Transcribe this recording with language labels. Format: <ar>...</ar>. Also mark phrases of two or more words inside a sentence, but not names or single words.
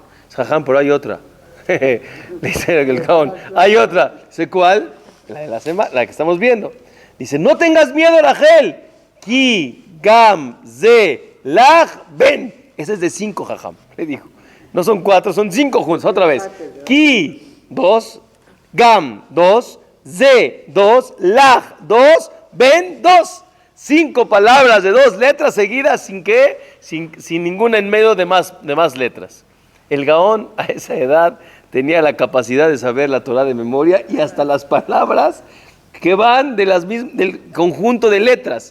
<es>Jajam, pero hay otra. Dice el Gaón, hay otra. Dice, ¿cuál? La de la semana, la que estamos viendo. Dice, no tengas miedo, Rachel.</es> <he>כי גם זה לך בן.</he> <es>Ese es de 5, Jajam, le dijo. No son 4, son 5 juntos. Otra vez. Ki, 2. Gam, 2. Ze, 2. Lach, 2. Ben, 2. 5 palabras de 2 letras seguidas sin ninguna en medio de más letras. El Gaón a esa edad tenía la capacidad de saber la Torah de memoria y hasta las palabras que van de del conjunto de letras.</es>